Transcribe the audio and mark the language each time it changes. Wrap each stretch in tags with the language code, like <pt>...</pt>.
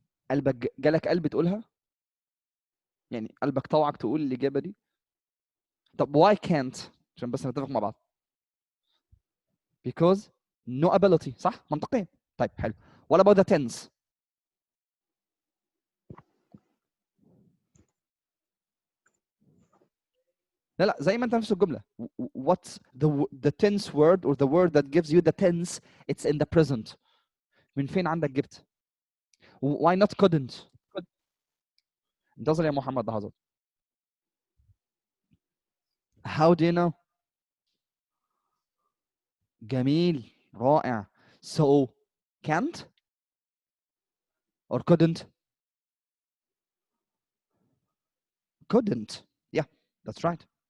<ar>قلبك جالك قلب تقولها؟ يعني قلبك طوعك تقول الإجابة دي؟ طب</ar> <en>why can't؟</en> <ar>عشان بس نتفق مع بعض.</ar> <en>Because no ability،</en> <ar>صح؟ منطقيا. طيب حلو.</ar> <en>What about the tense؟</en> <ar>لا زي ما انت نفس الجملة.</ar> <en>What's the tense word or the word that gives you the tense? It's in the present.</en> <ar>من فين عندك جبت؟</ar> <en>Why not couldn't؟</en> <ar>انتظر يا محمد لحظات.</ar> <en>How do you know؟</en> <ar>جميل رائع.</ar> <en>So can't or couldn't؟ Couldn't. Yeah, that's right.</en>